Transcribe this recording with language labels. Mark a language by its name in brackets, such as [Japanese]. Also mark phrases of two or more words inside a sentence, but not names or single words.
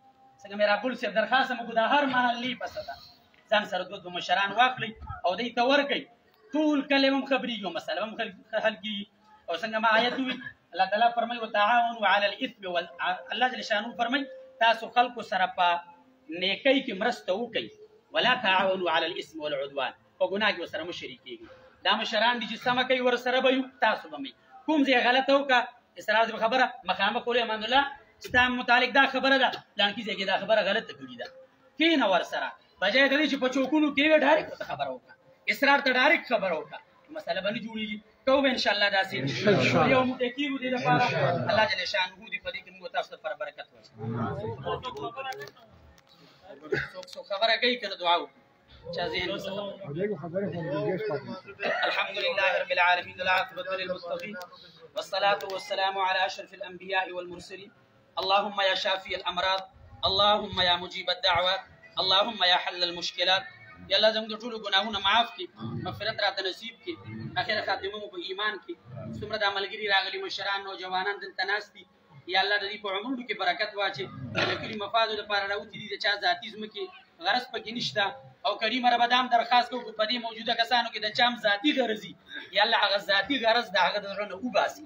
[Pashto] څنګه میرابول صاحب درخواست موږ د هر محلي په سطحه ځان سره دوه مشران واخلئ او دوی ته ورکئ. ټول کلي هم خبرېږي او مسله هم حل کېږي. او څنګه ما آیت وویل الله تعالی فرمایي [Arabic] وتعاونوا علی الاثم الله جل شانه [Pashto] فرمایي تاسو خلکو سره په نیکۍ کې مرسته وکړئ [Arabic] ولا تعاونوا علی الاثم والعدوان. [Pashto] په ګناه کې ورسره مه شریکېږئ. دا مشران دي چې سمه کوي ورسره به یو تاسو به مئ. کوم ځای غلطه وکړه اسراز خبره مخامخ ولې امان الله ستا متعلق دا خبره ده پلانکي ځای کې دا خبره غلطه کړې ده کښېنه ورسره بجای د دې چې په چوکونو کې یې ډایرکټ ورته خبره وکړه اسرار ته ډایرکټ خبره وکړه مسله به نه جوړېږي. کوو به انشاءالله داسې یو موږ کېږو دې لپاره [Arabic] الله جل شانه [Pashto] دې په دې کې موږ تاسو لپاره برکت ورکړي. څوک خبره کوي که نه دعا وکړو [Arabic] الحمد لله رب العالمين والعاقبة للمتقين والصلاة والسلام على أشرف الأنبياء والمرسلين. اللهم يا شافي الأمراض، اللهم يا مجيب الدعوات، اللهم يا حل المشكلات. [Pashto] يا الله زموږ ټول ګناهونه معاف کړي، مغفرت راته نصیب کړي، اخر خاتمه مو په ایمان کړي. څومره د عملګري راغلي مشران نوجوانان دلته ناست دي یا الله د دې په عمرونو کې برکت واچي. د کلي مفادو لپاره راوتي دي د چا ذاتي ځمکې غرض پکې نشته او کریم رب دام درخواست کوو په دې موجوده کسانو کې د چا هم ذاتي غرضي یا الله هغه ذاتي غرض د هغه د زړه نه وباسي.